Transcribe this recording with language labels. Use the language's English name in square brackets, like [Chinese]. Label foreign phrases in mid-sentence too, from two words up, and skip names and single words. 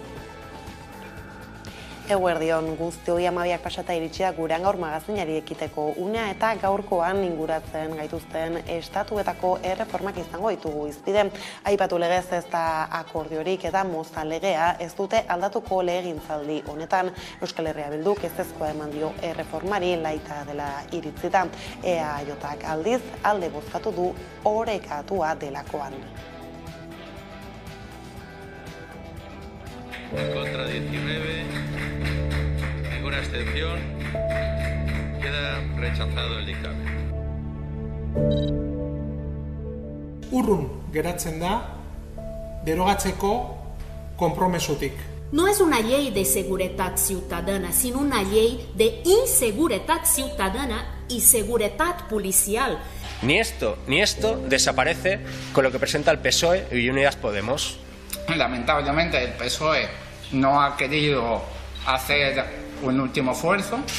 [Basque] Eguerdion guztioi 12 pasata iritsi da gurean gaur magazinari ekiteko unea eta gaurkoan inguratzen gaituzten estatuetako erreformak izango ditugu hizpide. Aipatu legez ez da akordiorik eta Moza legea ez dute aldatuko legegintzaldi honetan. Euskal Herria Bilduk ezezkoa eman dio erreformari laita dela iritzita. EAJak aldiz alde bozkatu du orekatua delakoan. [Spanish] Contra 19, ninguna abstención, queda rechazado el dictamen. [Basque] Urrun geratzen da derogatzeko konpromesutik. [Spanish] No es una ley de seguridad ciudadana, sino una ley de inseguridad ciudadana y seguridad policial. Ni esto desaparece con lo que presenta el PSOE y Unidas Podemos. Lamentablemente el PSOE no ha querido hacer un último esfuerzo.